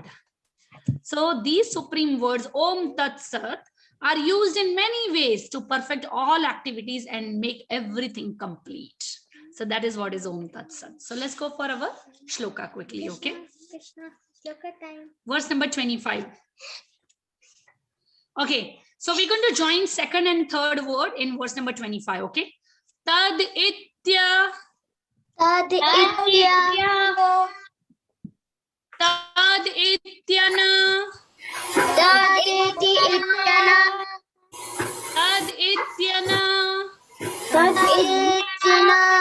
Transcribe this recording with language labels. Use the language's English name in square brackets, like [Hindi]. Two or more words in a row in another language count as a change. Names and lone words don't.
[English] So these supreme words [Sanskrit] Om Tat Sat [English] are used in many ways to perfect all activities and make everything complete. So that is what is [Sanskrit] Om Tat Sat. [English] So let's go for our shloka quickly, okay? Krishna, shloka time. Verse number 25. Okay, so we're going to join second and third word in verse number 25, okay? [Sanskrit] Tad itya. Tad itya. Tad ityana. Tad ityana. Tad ityana. Tad ityana.